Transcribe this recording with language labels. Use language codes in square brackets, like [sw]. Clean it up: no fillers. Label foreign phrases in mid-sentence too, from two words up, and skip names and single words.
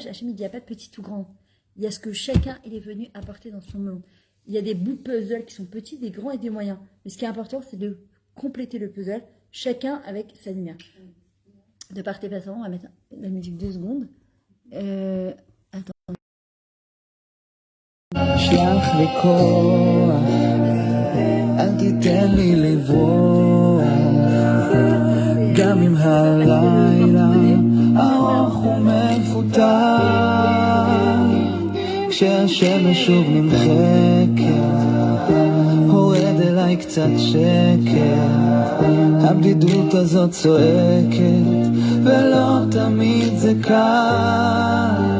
[fr] Hachem, il n'y a pas de petit ou grand. Il y a ce que chacun il est venu apporter dans son monde. Il y a des bouts de puzzle qui sont petits, des grands et des moyens. Mais ce qui est important, c'est de compléter le puzzle, chacun avec sa lumière. De part et passant, on va mettre la musique 2 secondes. Attends. [he] שלח לי כוח, אל תיתן לי לברוח, גם אם הלילה ארוך ומפותח, כשהשמש שוב נמחקת, הורד אליי קצת שקט, הבדידות הזאת צועקת, ולא תמיד זה קל.